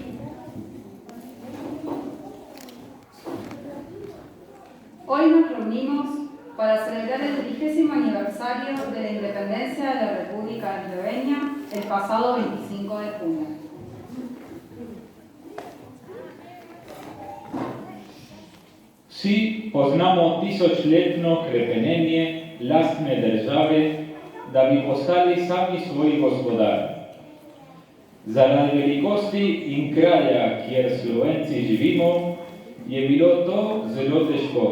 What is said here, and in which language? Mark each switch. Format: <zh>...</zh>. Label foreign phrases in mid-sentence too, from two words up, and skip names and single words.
<es>Hoy nos reunimos para celebrar el 30º aniversario de la independencia de la República Eslovenia el pasado 25 de junio.</es> <sl>Vsi poznamo tisočletno hrepenenje lastne države, da bi postali sami svoji gospodari. Zaradi velikosti in kraja, kjer Slovenci živimo, je bilo to zelo težko.</sl>